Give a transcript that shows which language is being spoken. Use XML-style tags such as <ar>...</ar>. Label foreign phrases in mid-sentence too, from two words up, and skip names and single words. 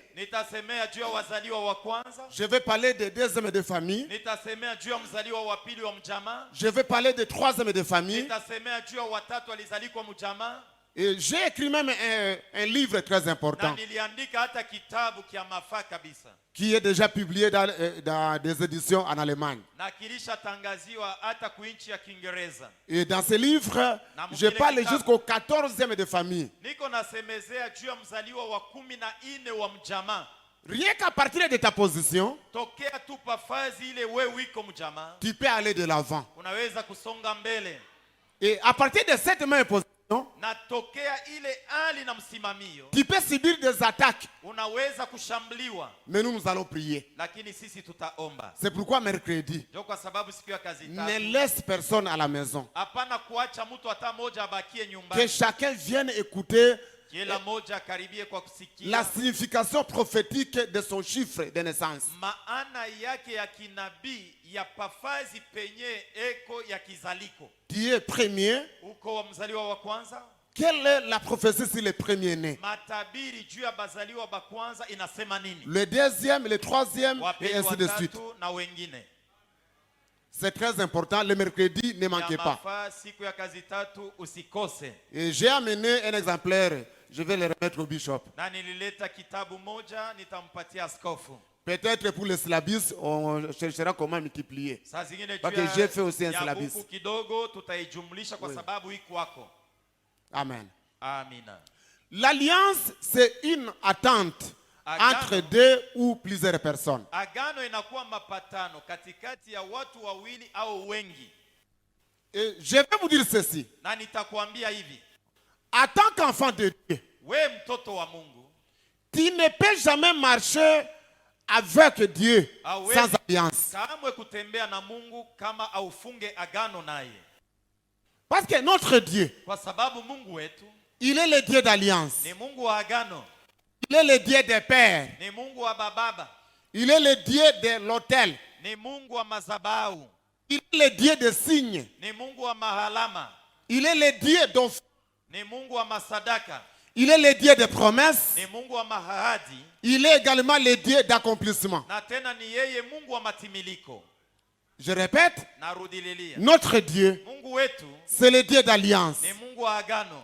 <sw>Nitasemea juu ya wazaliwa wa kwanza,</sw> <fr>je vais parler des deuxièmes de famille,</fr> <sw>nitasemea juu ya mzaliwa wa pili wa mjamaa,</sw> <fr>je vais parler des troisièmes de famille.</fr> <sw>nitasemea juu ya watatu alizalikwa mjamaa,</sw> <fr>Et j'ai écrit même un livre très</fr> <sw>na</sw> <fr>important</fr> <sw>niliandika hata kitabu kia mafaa kabisa,</sw> <fr>qui est déjà publié dans des éditions en Allemagne.</fr> <sw>na kilishatangaziwa hata kuinchi ya Kiingereza.</sw> <fr>Et dans ce livre, je parle jusqu'au 14e de famille.</fr> <sw>Niko nasemezea juu ya mzaliwa wa 14 wa mjamaa.</sw> <fr>Rien qu'à partir de ta position,</fr> <sw>Tokea tu pafazi ile we wiko mjamaa,</sw> <fr>tu peux aller de l'avant.</fr> <sw>unaweza kusonga mbele,</sw> <fr>Et à partir de cette même position,</fr> <sw>na tokea ile hali na msimamio</sw> <fr>tu peux subir des attaques.</fr> <sw>unaweza kushambuliwa,</sw> <fr>Mais nous allons prier.</fr> <sw>lakini sisi tutaomba.</sw> <fr>C'est pourquoi mercredi,</fr> <sw>Ndio kwa sababu siku ya kazi</sw> <fr>ne</fr> <sw>tatu,</sw> <fr>laisse personne à la maison.</fr> <sw>hapana kuacha mtu hata moja abakie</sw> <fr>Que</fr> <sw>nyumbani,</sw> <fr>chacun vienne écouter</fr> <sw>Kila moja akaribie kwa kusikia</sw> <fr>la signification prophétique de son chiffre de naissance.</fr> <sw>maana yake ya kinabii ya pafazi penye eko ya kizaliko.</sw> <fr>Tu es premier.</fr> <sw>Uko wa mzaliwa wa kwanza.</sw> <fr>Quelle est la prophétie sur le premier-né?</fr> <sw>Matabiri juu ya bazaliwa ba kwanza inasema nini?</sw> <fr>Le deuxième, le troisième,</fr> <sw>Wa</sw> <fr>et</fr> <sw>pili,</sw> <fr>ainsi</fr> <sw>wa</sw> <fr>de suite.</fr> <sw>tatu na wengine.</sw> <fr>C'est très important. Le mercredi, ne manquez</fr> <sw>Ya</sw> <fr>pas.</fr> <sw>mafaa siku ya kazi tatu usikose.</sw> <fr>Et j'ai amené un exemplaire. Je vais le remettre au bishop.</fr> <sw>Na nilileta kitabu moja nitampatia askofu.</sw> <fr>Peut-être pour les syllabus, on cherchera comment multiplier.</fr> <sw>Saa zingine</sw> <fr>Parce que j'ai fait aussi un</fr> <sw>ya</sw> <fr>syllabus.</fr> <sw>buku kidogo tutaijumlisha kwa sababu iko wako.</sw> <fr>Amen.</fr> <sw>Amina.</sw> <fr>L'alliance, c'est une attente</fr> <sw>Agano.</sw> <fr>entre deux ou plusieurs personnes.</fr> <sw>Agano inakuwa mapatano katikati ya watu wawili au wengi.</sw> <fr>Et je vais vous dire ceci.</fr> <sw>Na nitakwambia hivi,</sw> <fr>En tant qu'enfant de Dieu,</fr> <sw>we mtoto wa Mungu,</sw> <fr>tu ne peux jamais marcher avec Dieu</fr> <sw>Hawezi</sw> <fr>sans alliance.</fr> <sw>kamwe kutembea na Mungu kama aufunge agano naye.</sw> <fr>Parce que notre Dieu,</fr> <sw>Kwa sababu Mungu wetu</sw> <fr>il est le Dieu d'alliance.</fr> <sw>ni Mungu wa agano,</sw> <fr>Il est le Dieu des pères.</fr> <sw>ni Mungu wa bababa,</sw> <fr>Il est le Dieu de l'autel.</fr> <sw>ni Mungu wa mazabau,</sw> <fr>Il est le Dieu des signes.</fr> <sw>ni Mungu wa mahalama,</sw> <fr>Il est le Dieu d'offres.</fr> <sw>ni Mungu wa masadaka,</sw> <fr>Il est le Dieu des promesses.</fr> <sw>ni Mungu wa mahadi,</sw> <fr>Il est également le Dieu d'accomplissement.</fr> <sw>na tena ni yeye Mungu wa matimiliko.</sw> <fr>Je répète,</fr> <sw>Narudililia,</sw> <fr>notre Dieu,</fr> <sw>Mungu wetu</sw> <fr>c'est le Dieu d'alliance.</fr> <sw>ni Mungu wa agano,</sw>